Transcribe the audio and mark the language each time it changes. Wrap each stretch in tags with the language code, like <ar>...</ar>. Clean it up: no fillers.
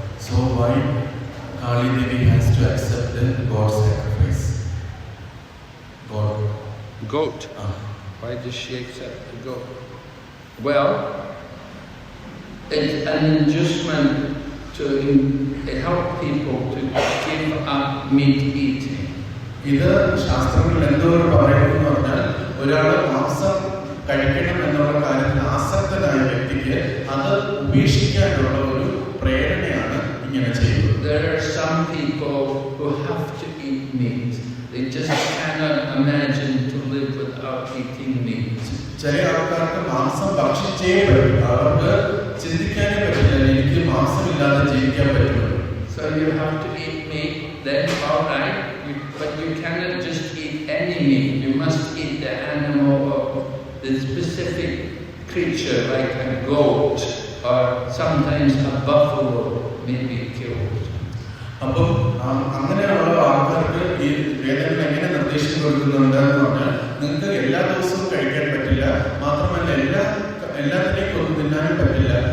<en>So why Kali Devi has to accept the God's sacrifice? Goat. Why does she accept the goat? Well, it's an inducement to help people to give up meat eating.</en> <ml>ഇത് ശാസ്ത്രങ്ങളിൽ എന്തോരം പറയുന്നു എന്ന് പറഞ്ഞാൽ ഒരാൾ മാംസം കഴിക്കണം എന്നുള്ള കാര്യത്തിൽ ആസക്തനായ വ്യക്തിക്ക് അത് ഉപേക്ഷിക്കാനുള്ള ഒരു പ്രേരണയാണ് ഇങ്ങനെ ചെയ്യുന്നത്.</ml> <en>There are some people who have to eat meat. They just cannot imagine to live without eating meat.</en> <ml>ചില ആൾക്കാർക്ക് മാംസം ഭക്ഷിച്ചേ പറ്റും. അവർക്ക് ചിന്തിക്കാനേ പറ്റില്ല എനിക്ക് മാംസമില്ലാതെ ജീവിക്കാൻ പറ്റും.</ml> <en>So you have to eat meat, then all right, but you cannot just eat any meat. You must eat the animal of the specific creature, like a goat or sometimes a buffalo may be killed.</en> <ml>അപ്പം അങ്ങനെയുള്ള ആൾക്കാർക്ക് ഈ വേദന എങ്ങനെ നിർദ്ദേശം കൊടുക്കുന്നുണ്ട് എന്ന് പറഞ്ഞാൽ നിങ്ങൾക്ക് എല്ലാ ദിവസവും കഴിക്കാൻ പറ്റില്ല, മാത്രമല്ല എല്ലാത്തിനെയും ഒന്നും തിന്നാനും പറ്റില്ല.</ml>